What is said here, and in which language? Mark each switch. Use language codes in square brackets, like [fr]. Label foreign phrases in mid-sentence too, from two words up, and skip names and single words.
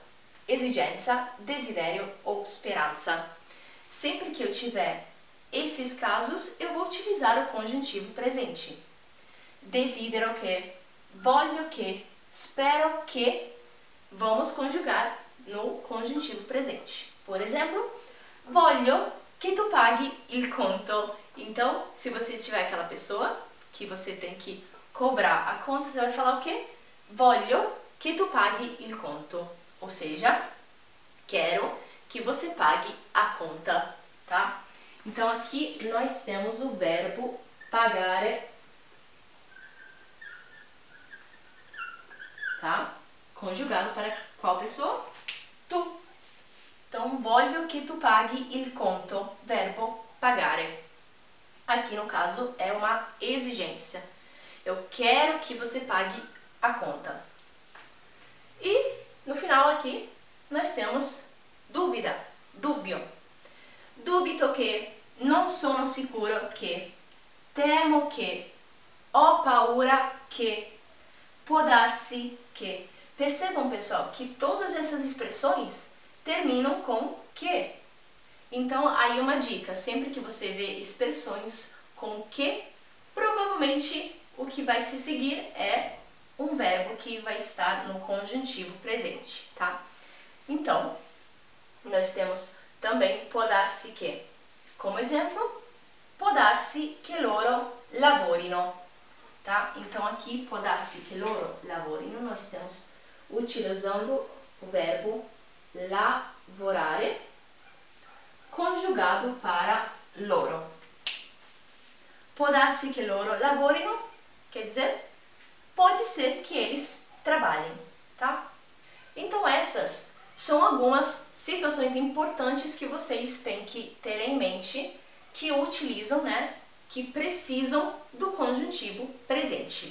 [pt] Exigência, desiderio ou speranza. Sempre que eu tiver esses casos, eu vou utilizar o conjuntivo presente. [it] Desidero que, voglio que, spero que, [pt] vamos conjugar no conjuntivo presente. Por exemplo, [it] voglio que tu paghi il conto. [pt] Então, se você tiver aquela pessoa que você tem que cobrar a conta, você vai falar o quê? [it] Voglio que tu paghi il conto. [pt] Ou seja, quero que você pague a conta, tá? Então, aqui nós temos o verbo pagare, tá? Conjugado para qual pessoa? Tu. Então, [it] voglio que tu paghi il conto, verbo pagare. [pt] Aqui, no caso, é uma exigência. Eu quero que você pague a conta. E, no final aqui, nós temos dúvida, [it] dubbio. Dubito che, non sono sicuro che, temo che, ho paura che, può darsi che. [pt] Percebam, pessoal, que todas essas expressões terminam com que. Então, aí uma dica, sempre que você vê expressões com que, provavelmente o que vai se seguir é um verbo que vai estar no conjuntivo presente, tá? Então, nós temos também [it] può darsi che. [pt] Como exemplo, [it] può darsi che loro lavorino, [pt] tá? Então, aqui, [it] può darsi che loro lavorino, [pt] nós temos utilizando o verbo lavorare, conjugado para loro. [it] Può darsi che loro lavorino, [pt] quer dizer, pode ser que eles trabalhem, tá? Então essas são algumas situações importantes que vocês têm que ter em mente, que utilizam, né, que precisam do conjuntivo presente.